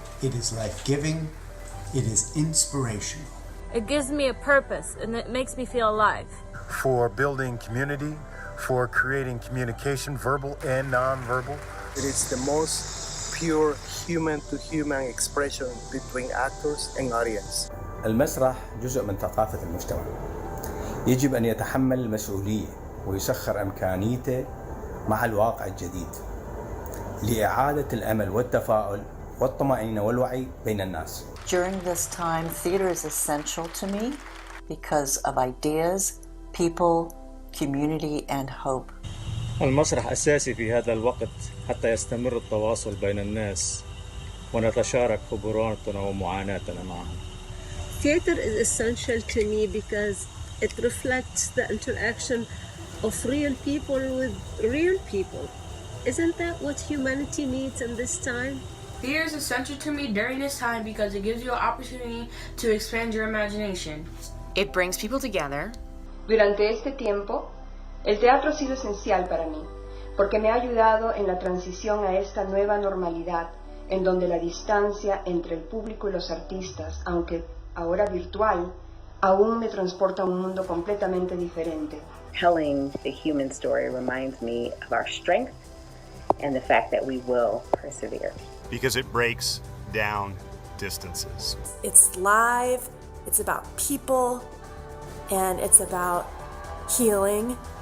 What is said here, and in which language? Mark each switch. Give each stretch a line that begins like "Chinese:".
English: It is life-giving. It is inspirational. It gives me a purpose and it makes me feel alive. For building community, for creating communication, verbal and non-verbal. It is the most pure human-to-human expression between actors and audience.
Arabic: المسرح جزء من ثقافة المجتمع. يجب أن يتحمل المسؤولية ويسخر إمكانيته مع الواقع الجديد لإعادة الأمل والتفاؤل والطمأنينة والوعي بين الناس.
English: During this time, theater is essential to me because of ideas, people, community, and hope.
Arabic: المسرح أساسي في هذا الوقت حتى يستمر التواصل بين الناس ونتشارك خبراتنا ومعاناتنا معهم.
English: Theater is essential to me because it reflects the interaction of real people with real people. Isn't that what humanity needs in this time? Theater is essential to me during this time because it gives you an opportunity to expand your imagination. It brings people together.
Spanish: Durante este tiempo, el teatro ha sido esencial para mí, porque me ha ayudado en la transición a esta nueva normalidad, en donde la distancia entre el público y los artistas, aunque ahora virtual, aún me transporta a un mundo completamente diferente.
English: Telling the human story reminds me of our strength and the fact that we will persevere. Because it breaks down distances. It's live, it's about people, and it's about healing.